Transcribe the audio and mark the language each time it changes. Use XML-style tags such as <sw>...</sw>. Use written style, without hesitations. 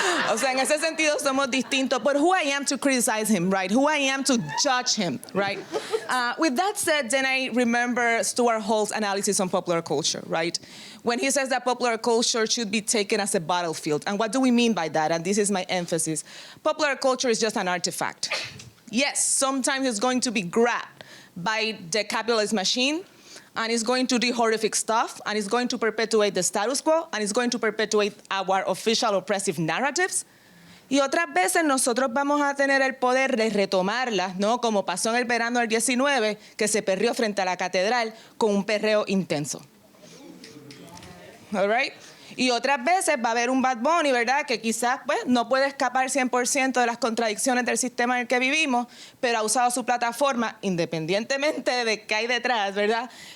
<es>O sea, en ese sentido somos distintos.</es> <en>But who I am to criticize him, right? Who I am to judge him, right? With that said, then I remember Stuart Hall's analysis on popular culture, right? When he says that popular culture should be taken as a battlefield. And what do we mean by that? And this is my emphasis. Popular culture is just an artifact. Yes, sometimes it's going to be grabbed by the capitalist machine, and it's going to do horrific stuff, and it's going to perpetuate the status quo, and it's going to perpetuate our official oppressive narratives.</en> <es>Y otras veces nosotros vamos a tener el poder de retomarlas, ¿no? Como pasó en el verano del 19, que se perreó frente a la catedral con un perreo intenso.</es> <en>All right?</en> <es>Y otras veces va a haber un Bad Bunny, ¿verdad? Que quizás pues, no puede escapar 100% de las contradicciones del sistema en el que vivimos, pero ha usado su plataforma, independientemente de qué hay detrás, ¿verdad?</es>